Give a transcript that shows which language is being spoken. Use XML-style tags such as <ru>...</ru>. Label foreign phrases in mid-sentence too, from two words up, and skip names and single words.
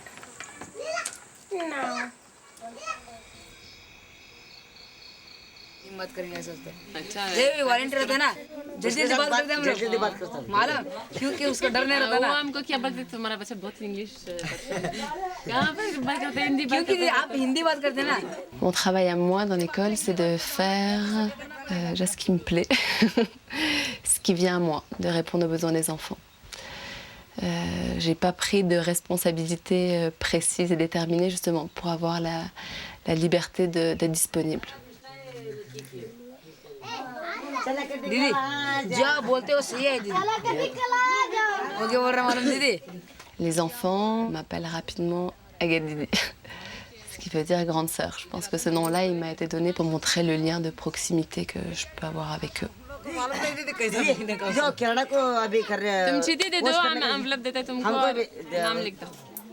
<fr>Non.</fr> <hi>हिम्मत करेंगे ऐसा होता है। अच्छा ये वॉलंटियर रहता है ना, जल्दी से बात करते हैं हम लोग, जल्दी बात करता हूँ मालूम, क्योंकि उसका डर नहीं रहता ना। वो हमको क्या बोलते तुम्हारा बच्चा बहुत इंग्लिश कहाँ पर बात करते हैं, हिंदी बात करते हैं। क्योंकि आप हिंदी बात करते हैं ना।</hi> <fr>Mon travail à moi dans l'école, c'est de faire déjà ce qui me plaît, ce qui vient à moi, de répondre aux besoins des enfants. J'ai pas pris de responsabilité précise et déterminée justement pour avoir la liberté d'être disponible.</fr> <hi>दीदी जो बोलते हो सही है दीदी, वो क्या बोल रहा मालूम दीदी?</hi> <fr>Les enfants m'appellent rapidement Agadidi, ce qui veut dire grande sœur. Je pense que ce nom-là, il m'a été donné pour montrer le lien de proximité que je peux avoir avec eux.</fr> <hi>जो कनाडा को अभी कर रहे हैं, तुम चीटी दे दो, हम एनवलप देते तुमको, नाम लिख दो।</hi>